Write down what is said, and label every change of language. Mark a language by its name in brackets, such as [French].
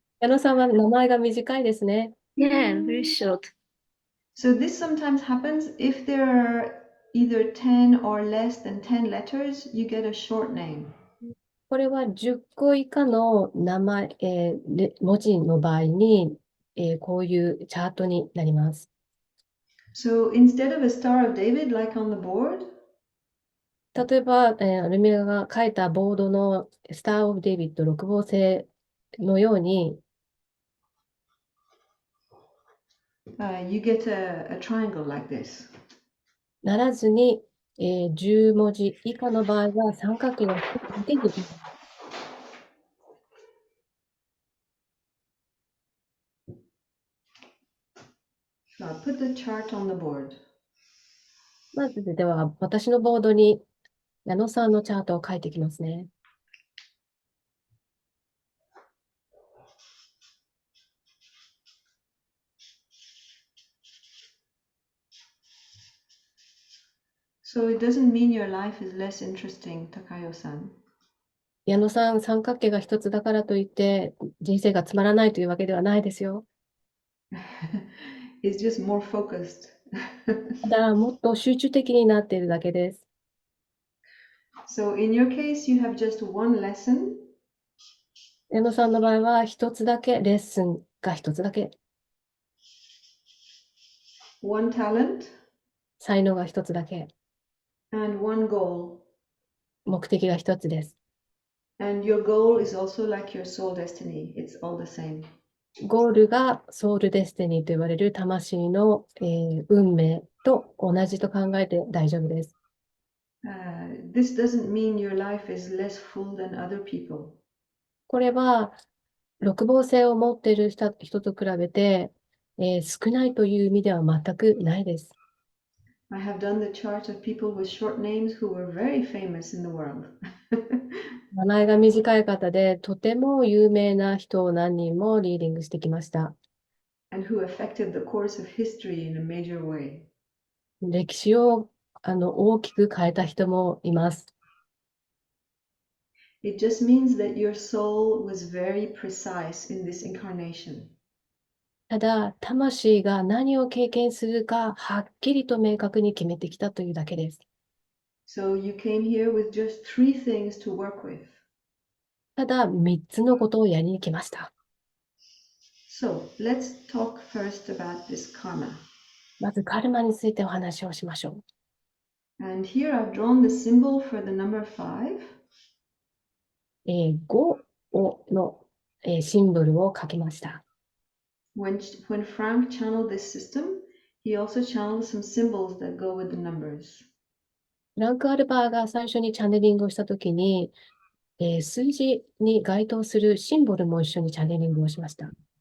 [Japanese] 矢野さんは名前が短いですね。 [English] Yeah, very short. So this sometimes happens if there are either 10 or less than 10 letters, you get a short name. [Japanese] これは10個以下の名前、文字の場合に、こういうチャートになります。 [English] So instead of a Star of David like on the board, [Japanese] 例えば、アルミラが書いたボードのスター・オブ・デイビッド6号星のように、 [English] you get a triangle like this. [Japanese] ならずに、10文字以下の場合は三角形が一つだけできます。 [English] Now put the chart on the board. [Japanese] まずでは、私のボードに矢野さんのチャートを書いていきますね。 [English] So it doesn't mean your life is less interesting, Takayo-san. [Japanese] 矢野さん、三角形が一つだからといって人生がつまらないというわけではないですよ。 [English] It's just more focused. [Japanese] ただ、もっと集中的になっているだけです。 [English] So in your case, you have just one lesson. [Japanese] 矢野さんの場合は一つだけ、レッスンが一つだけ、 [English] One talent [Japanese] 才能が一つだけ、 [English] and one goal. [Japanese] 目的が一つです。 [English] And your goal is also like your soul destiny. It's all the same. [Japanese] ゴールがソウルデスティニーと言われる魂の、運命と同じと考えて大丈夫です。 [English] This doesn't mean your life is less full than other people. [Japanese] これは、六芒星を持っている人と比べて、少ないという意味では全くないです。 [English] I have done the chart of people with short names who were very famous in the world. [Japanese] 名前が短い方で、とても有名な人を何人もリーディングしてきました。 [English] And who affected the course of history in a major way. [Japanese] 歴史を大きく変えた人もいます。 [English] It just means that your soul was very precise in this incarnation. [Japanese] ただ、魂が何を経験するか、はっきりと明確に決めてきたというだけです。 [English] So you came here with just 3 things to work with. [Japanese] ただ、3つのことをやりに来ました。 [English] So let's talk first about this karma. [Japanese] まず、カルマについてお話をしましょう。 [English] And here I've drawn the symbol for the number 5. [Japanese] 5の、シンボルを書きました。 [English] When Frank channeled this system, he also channeled some symbols that go with the numbers. [Japanese] フランク・アルバーが最初にチャネリングをしたときに、数字に該当するシンボルも一緒にチャネリングをしました。